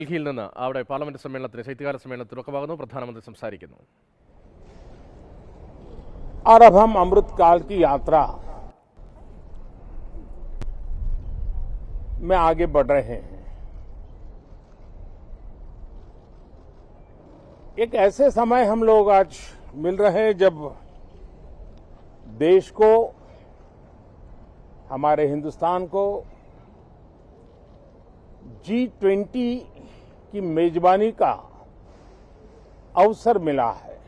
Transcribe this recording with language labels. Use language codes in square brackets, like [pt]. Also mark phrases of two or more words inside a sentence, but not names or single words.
[ml] ഡൽഹിയിൽ നിന്ന് അവിടെ പാർലമെന്റ് സമ്മേളനത്തിന് ശൈത്യകാല സമ്മേളനത്തിന് തുടക്കമാകുന്നു. പ്രധാനമന്ത്രി സംസാരിക്കുന്നു. [hi] और अब हम अमृतकाल की यात्रा में आगे बढ़ रहे हैं। एक ऐसे समय हम लोग आज मिल रहे हैं जब देश को, हमारे हिंदुस्तान को G20 की मेजबानी का अवसर मिला है।